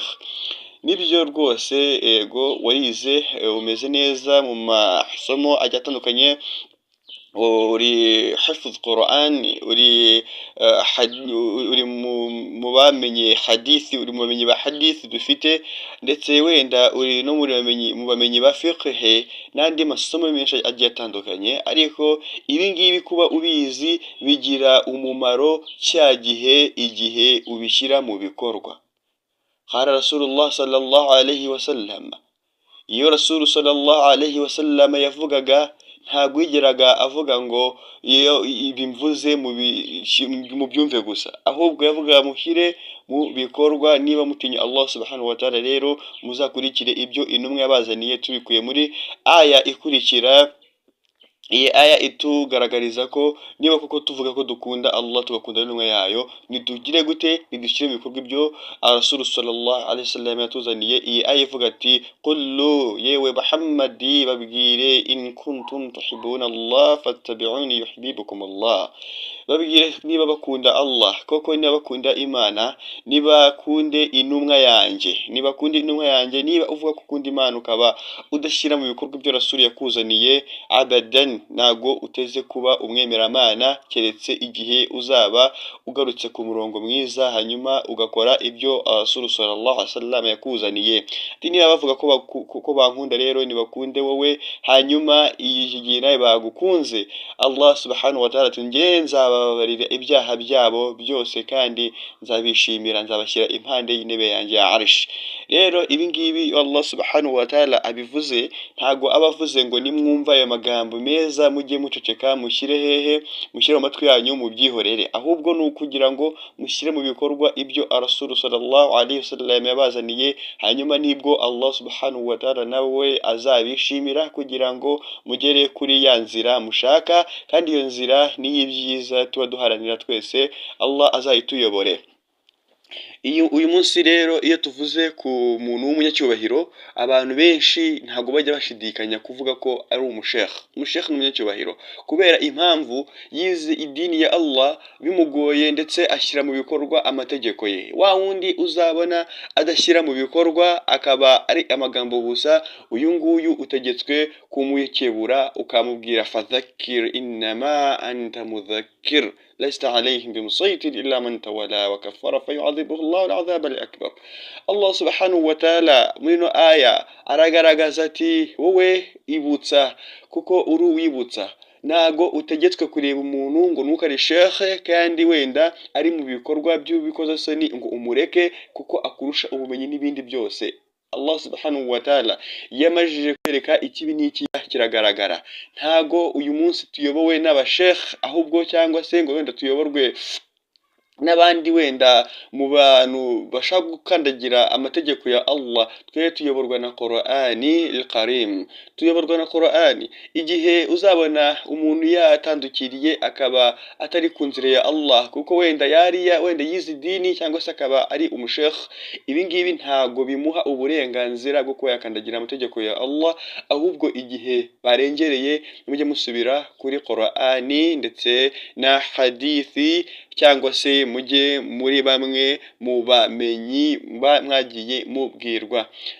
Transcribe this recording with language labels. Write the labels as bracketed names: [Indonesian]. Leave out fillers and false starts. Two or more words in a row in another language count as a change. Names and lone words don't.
[Kinyarwanda] Nibyo rwose, ego warize, umeze neza mu masomo agiye atandukanye, uri [Arabic] حافظ قرآن, [Kinyarwanda] uri mu bamenye hadithi, uri mu bamenyi ba hadithi dufite, ndetse wenda uri no mu bamenyi ba fiqh n'andi masomo menshi agiye atandukanye. Ariko ibi ngibi kuba ubizi bigira umumaro cya igihe ubishyira mu bikorwa. [Arabic] قال رسول الله صلى الله عليه وسلم, [Kinyarwanda] iyo [Arabic] رسول صلى الله عليه وسلم [Kinyarwanda] yavugaga, ntabwo yigeraga avuga ngo iyo ibimvuze mu byumve gusa, ahubwo yavuga mushyire mu bikorwa. Niba mutinya Allah [Arabic] سبحانه وتعالى [Kinyarwanda] rero muzakurikire ibyo intumwa yabazaniye, tubikuye muri aya ikurikira. Iyi aya itugaragariza ko niba koko tuvuga ko dukunda Allah tugakunda n'intumwa yayo, nitugire gute? Nidushyire mu bikorwa ibyo [Arabic] رسول صلى الله عليه وسلم [Kinyarwanda] yatuzaniye. Iyi aya ivuga ati qullu, yewe Muhammadi babwire, [Arabic] إن كنتم تحبون الله فاتبعوني يحببكم الله, [Kinyarwanda] babwire niba bakunda Allah koko, niba bakunda Imana, nibakunde intumwa yanjye, niba uvuga ko ukunda Imana ukaba udashyira mu bikorwa ibyo Rasuli yakuzaniye, abadan ntago uteze kuba umwemeramana, keretse igihe uzaba ugarutse ku murongo mwiza, hanyuma ugakora ibyo [Arabic] رسول صلى الله عليه وسلم [Kinyarwanda] yakuzaniye. Niba bavuga ko bankunda rero nibakunde wowe, hanyuma igihe nawe bagukunze, Allah [Arabic] سبحانه وتعالى [Kinyarwanda] tunge nzababarira ibyaha byabo byose kandi nzabishimira, nzabashyira impande y'intebe yanjye ya Arsh. Rero ibi ngibi Allah [Arabic] سبحانه وتعالى [Kinyarwanda] abivuze, ntago abavuze ngo nimwumva ayo magambo meza mujye muceceka, mushyire hehe, mushyire mu matwi yanyu mubyihorere, ahubwo ni ukugira ngo mushyire mu bikorwa ibyo [Arabic] رسول صلى الله عليه وسلم [Kinyarwanda] yabazaniye, hanyuma nibwo Allah [Arabic] سبحانه وتعالى [Kinyarwanda] nawe azabishimira, kugira ngo mugere kuri ya nzira mushaka, kandi iyo nzira ni y'ibyiza tuba duharanira twese, Allah azayituyobore. Uyu munsi rero iyo tuvuze ku muntu w'umunyacyubahiro, abantu benshi ntabwo bajya bashidikanya kuvuga ko ari umushekh ni umunyacyubahiro, kubera impamvu yize idini ya Allah bimugoye, ndetse ashyira mu bikorwa amategeko ye. Wa wundi uzabona adashyira mu bikorwa akaba ari amagambo gusa, uyu nguyu utegetswe kumwikebura ukamubwira [Arabic] فذكر إنما أنت مذكر لست عليهم بمسيطر إلا من تولى وكفر فيعذبه الله العذاب الأكبر. [Kinyarwanda] Allah [Arabic] سبحانه وتعالى [Kinyarwanda] muri no aya aragaragaza ati wowe ibutsa kuko uri uwibutsa, ntago utegetswe kureba umuntu ngo nuko ari shekhe kandi wenda ari mu bikorwa by'ubikozasoni ngo umureke kuko akurusha ubumenyi n'ibindi byose. Allah [Arabic] سبحانه وتعالى [Kinyarwanda] yamajije kwereka ikibi n'iki kiragaragara. Ntago uyu munsi tuyobowe n'abashekh ahubwo, cyangwa se ngo wenda tuyoborwe n'abandi wenda mu bantu bashaka gukandagira amategeko ya Allah. Twe tuyoborwa na [Arabic] القرآن الكريم, [Kinyarwanda] tuyoborwa na Qur'ani. Igihe uzabona umuntu yatandukiriye akaba atari ku nzira ya Allah kuko wenda wenda yize idini cyangwa se akaba ari umushekh, ibi ngibi ntago bimuha uburenganzira bwo kuba yakandagira amategeko ya Allah, ahubwo igihe barengereye mujye musubira kuri Qur'ani ndetse na hadithi, cyangwa se mujye muri bamwe mu bamenyi mwagiye mubwirwa.